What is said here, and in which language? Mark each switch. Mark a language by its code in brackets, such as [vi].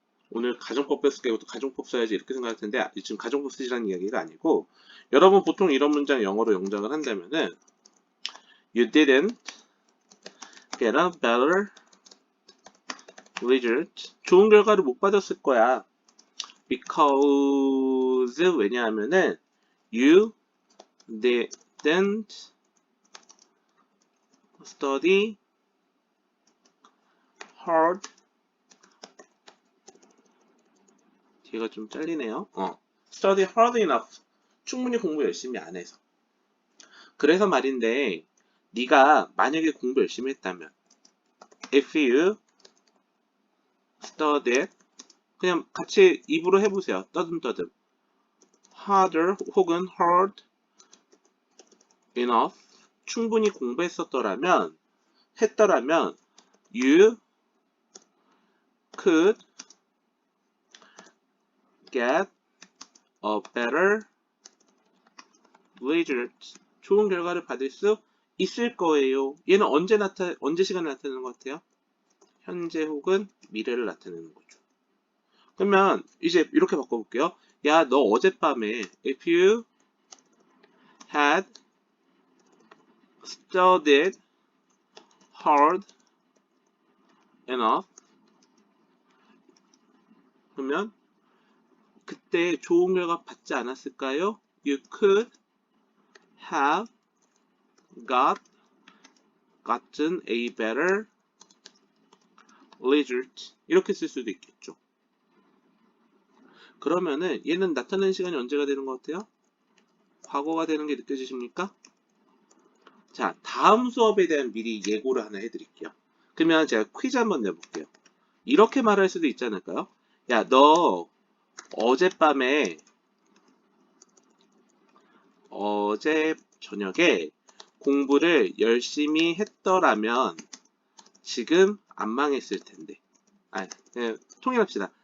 [ko] 오늘 가정법 뺐을 때부터 가정법 써야지 이렇게 생각할 텐데, 지금 가정법 쓰시라는 이야기가 아니고, 여러분 보통 이런 문장 영어로 영작을 한다면은 [en] You didn't get a better result. [ko] 좋은 결과를 못 받았을 거야. [en] Because [ko] 왜냐하면은 [en] You didn't study hard. [ko] 뒤가 좀 잘리네요. [en] Study hard enough. [ko] 충분히 공부 열심히 안 해서. 그래서 말인데, 네가 만약에 공부 열심히 했다면, [en] if you studied, [ko] 그냥 같이 입으로 해보세요. 떠듬떠듬. [en] harder [ko] 혹은 [en] hard enough. [ko] 충분히 공부했었더라면, [en] you could get a better result. [ko] 좋은 결과를 받을 수 있을 거예요. 얘는 언제 시간을 나타내는 것 같아요? 현재 혹은 미래를 나타내는 거죠. 그러면 이제 이렇게 바꿔볼게요. 야, 너 어젯밤에 [en] if you had studied hard enough [ko] 그러면 그때 좋은 결과 받지 않았을까요? [en] You could have gotten a better result. [ko] 이렇게 쓸 수도 있겠죠. 그러면은 얘는 나타내는 시간이 언제가 되는 것 같아요? 과거가 되는 게 느껴지십니까? 자, 다음 수업에 대한 미리 예고를 하나 해드릴게요. 그러면 제가 퀴즈 한번 내볼게요. 이렇게 말할 수도 있지 않을까요? 야, 너 어젯밤에 어제 저녁에 공부를 열심히 했더라면 지금 안 망했을 텐데. 그냥 통일합시다.